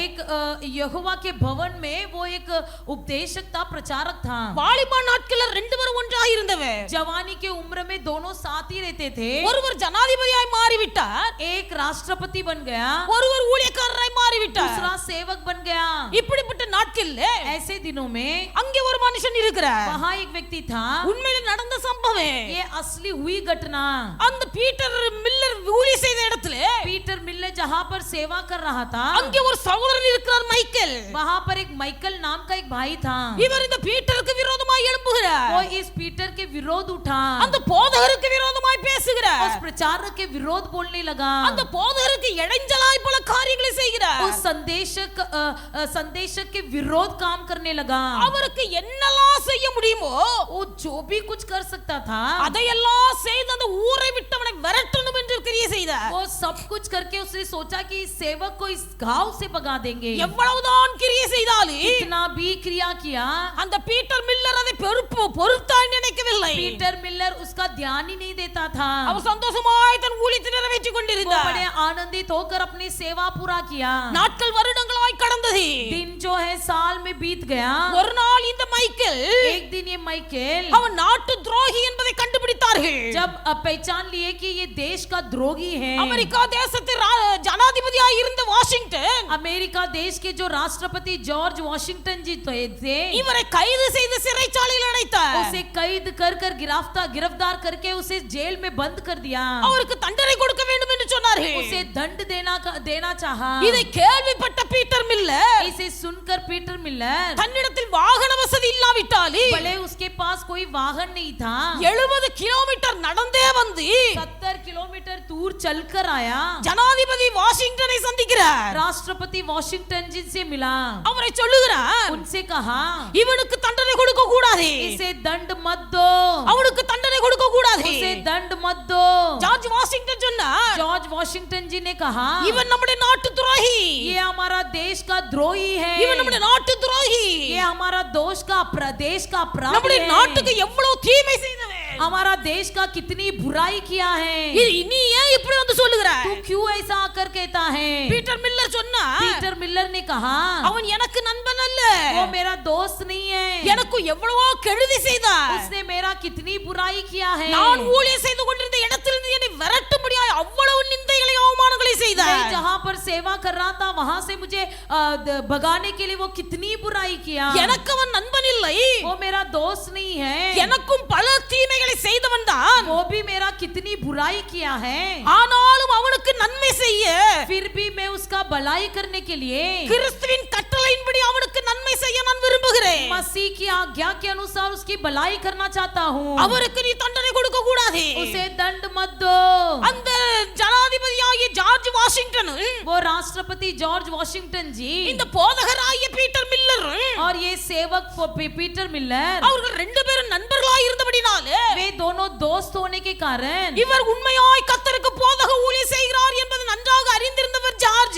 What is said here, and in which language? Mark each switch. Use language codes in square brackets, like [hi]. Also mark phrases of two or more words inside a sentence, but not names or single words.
[hi] एक यहोवा के भवन में वो एक उपदेशक था, प्रचारक था। [ta] வாலிப நாட்கள்ல ரெண்டு பேரும் ஒன்றாக இருந்தவர். [hi] जवानी के उम्र में दोनों साथ ही रहते थे। [ta] ஒருவர் ஜனாதிபதியாய் மாறிவிட்டார், [hi] एक राष्ट्रपति बन गया, [ta] ஒருவர் ஊழியக்காரராய் மாறிவிட்டார். [hi] दूसरा सेवक बन गया। [ta] இப்படிப்பட்ட நாட்கள்ல [hi] ऐसे दिनों में [ta] அங்கே ஒரு மனுஷன் இருக்கிறார். [hi] वहां एक व्यक्ति था। [ta] உண்மையிலே நடந்த சம்பவம். [hi] ये असली हुई घटना। [ta] அந்த பீட்டர் மில்லர் ஊழியம் செய்த இடத்துல [hi] पीटर मिलर जहां पर सेवा कर रहा था, [ta] அங்கே ஒரு சகோதரன் இருக்கிறார், மைக்கேல். [hi] वहां पर एक माइकल नाम का एक भाई था। [ta] இவர் இந்த பீட்டருக்கு விரோதமாய் எழும்புகிறார். [hi] वो इस पीटर के विरोध उठा, [ta] அந்த போதகருக்கு விரோதமாய் பேசுகிறார். [hi] उस प्रचारक के विरोध बोलने लगा, [ta] அந்த போதகருக்கு இடைஞ்சலாய் பல காரியங்களை செய்கிறார். [hi] उस संदेशक के विरोध काम करने लगा। [ta] அவருக்கு என்னெல்லாம் செய்ய முடியுமோ [hi] वो जो भी कुछ कर सकता था, [ta] அதையெல்லாம் செய்து அந்த ஊரை விட்டு அவனை விரட்டணும் என்று கிரியை செய்தார். [hi] वो सब कुछ करके उसने सोचा कि इस सेवक को इस गांव से भगा देंगे। [ta] எவ்வளவுதான் கிரியை செய்தாலும் [hi] इतना भी क्रिया किया, [ta] அந்த பீட்டர் மில்லர் அதை பொறுத்தாய் நினைக்கவில்லை. [hi] पीटर मिलर उसका ध्यान ही नहीं देता था। [ta] அவர் சந்தோஷமாய் தன் ஊழியத்தை நிறைவேற்றிக் [hi] वो [ta] கொண்டிருந்தார். [hi] बड़े आनंदित होकर अपनी सेवा पूरा किया। [ta] நாட்கள் வருடங்களாய் கடந்தது. [hi] दिन जो है साल में बीत गया। [ta] ஒரு நாள் இந்த மைக்கேல், [hi] एक दिन ये माइकल, [ta] அவன் நாட்டு துரோகி என்பதை கண்டுபிடித்தார்கள். [hi] जब पहचान लिए कि ये देश का द्रोही है, [ta] அமெரிக்கா தேசத்தில் ஜனாதிபதியாய் இருந்த வாஷிங்டன் [hi] अमेरिका देश के जो राष्ट्रपति जॉर्ज वॉशिंगटन जी थे, [ta] இவரை கைது செய்து சிறைச்சாலையில் அடைத்தார். [hi] उसे कैद कर गिरफ्तार करके उसे जेल में बंद कर दिया। [ta] அவருக்கு தண்டனை கொடுக்க வேண்டும் என்று சொன்னார்கள். [hi] उसे दंड देना चाहा। [ta] இதை கேள்விப்பட்ட பீட்டர் மில்லர் [hi] इसे सुनकर पीटर मिलर, [ta] தன்னிடத்தில் வாகன வசதி இல்லாவிட்டாலும் [hi] भले उसके पास कोई वाहन नहीं था, [ta] 70 கிலோமீட்டர் நடந்தே வந்து [hi] 70 किलोमीटर दूर चलकर आया, [ta] ஜனாதிபதி வாஷிங்டனை சந்திக்கிறார். [hi] राष्ट्रपति वॉशिंगटन जी से मिला, [ta] அவரை சொல்லுகிறார், [hi] उनसे कहा [ta] இவனுக்கு தண்டனை கொடுக்க கூடாது, [hi] इसे दंड मत दो, [ta] அவனுக்கு தண்டனை கொடுக்க கூடாது. [hi] उसे दंड मत दो। [ta] ஜார்ஜ் வாஷிங்டன் சொன்னார், [hi] जॉर्ज वॉशिंगटन जी ने कहा, [ta] இவன் நம்முடைய நாட்டு துரோகி, [hi] ये हमारा देश का द्रोही है, [ta] இவன் நம்முடைய நாட்டு துரோகி, [hi] ये हमारा देश का अपराधी [ta] நம்முடைய [hi] है, [ta] நாட்டுக்கு எவ்வளவு தீமை செய்தவன், [hi] हमारा देश का कितनी बुराई किया है, [ta] நீ ஏன் இப்படி வந்து சொல்லுகிறாய்? [hi] तू क्यों ऐसा आकर कहता है? [ta] பீட்டர் மில்லர் சொன்னார், [hi] पीटर मिलर ने कहा, [ta] அவன் எனக்கு நண்பன் அல்ல, [hi] वो मेरा दोस्त नहीं है, [ta] எனக்கு எவ்வளவோ கெடுதி செய்தார், [hi] उसने मेरा कितनी बुराई किया है, [ta] நான் ஊழியம் செய்து கொண்டிருந்த இடத்திலிருந்து என்னை விரட்டும்படியாய் அவ்வளவு நிந்தைகளை அவமானங்களை செய்தார். [hi] मैं जहां पर सेवा कर रहा था वहां से मुझे भगाने के लिए वो कितनी बुराई किया। [ta] எனக்கு அவன் நண்பன் இல்லை, [hi] वो मेरा दोस्त नहीं है, [ta] எனக்கும் பல தீமைகளை செய்தவன் தான், [hi] वो भी मेरा कितनी बुराई किया है, [ta] ஆனாலும் அவனுக்கு நன்மை செய்ய [hi] फिर भी मैं उसका भलाई करने के लिए [ta] கிறிஸ்துவின் கட்டளையின்படி அவனுக்கு நன்மை செய்ய நான் விரும்புகிறேன். [hi] मसीह की आज्ञा के अनुसार उसकी भलाई करना चाहता हूँ। [ta] அவருக்கு நீ தண்டனை கொடுக்க கூடாது. [hi] उसे दंड मत दो। [ta] அந்த ஜனாதிபதியாகிய ஜார்ஜ் வாஷிங்டன், [hi] वो राष्ट्रपति जॉर्ज वॉशिंगटन जी [ta] இந்த போதகராகிய பீட்டர் மில்லர், [hi] और ये सेवक पीटर मिलर, [ta] அவர்கள் ரெண்டு பேரும் நண்பர்களாய் இருந்தபடினாலே [hi] वे दोनों दोस्त होने के कारण [ta] இவர் உண்மையாய் கர்த்தருக்கு போதக ஊழியம் செய்கிறார் என்பது நன்றாக அறிந்திருந்தவர் ஜார்ஜ்.